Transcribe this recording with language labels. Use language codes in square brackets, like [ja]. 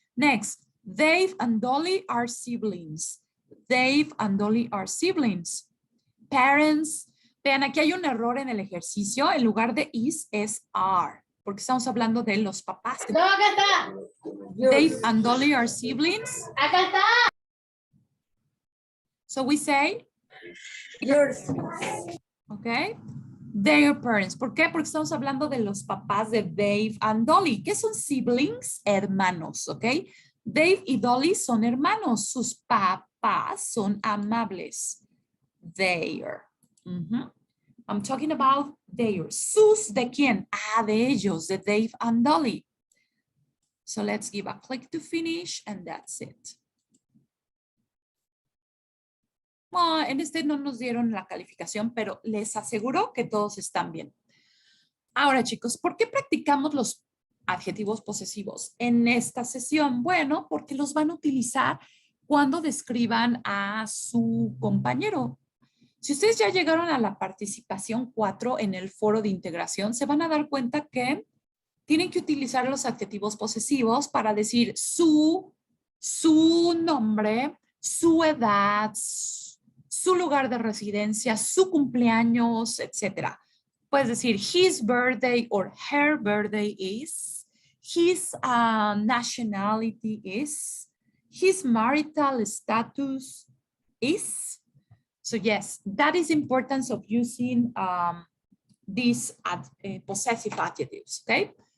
[en] Next, Dave and Dolly are siblings. Dave and Dolly are siblings. Parents. [es] Vean, aquí hay un error en el ejercicio. En lugar de is, es are. Porque estamos hablando de los papás. No, acá está. [en] Dave and Dolly are siblings. [es] Acá está. [en] So we say, Yours. okay, their parents. [es] ¿Por qué? Porque estamos hablando de los papás de Dave and Dolly. ¿Qué son siblings? Hermanos, ¿ok? Dave y Dolly son hermanos. Sus papás son amables. [en] Their. I'm talking about their. [es] ¿Sus de quién? Ah, de ellos, de Dave and Dolly. [en] So let's give a click to finish and that's it. [es] Bueno, en este no nos dieron la calificación, pero les aseguro que todos están bien. Ahora, chicos, ¿por qué practicamos los adjetivos posesivos en esta sesión? Bueno, porque los van a utilizar cuando describan a su compañero. Si ustedes ya llegaron a la participación 4 en el foro de integración, se van a dar cuenta que tienen que utilizar los adjetivos posesivos para decir su nombre, su edad, su lugar de residencia, su cumpleaños, etc. Puedes decir [en] his birthday or her birthday is, his nationality is, his marital status is. So yes, that is importance of using these possessive adjectives, okay?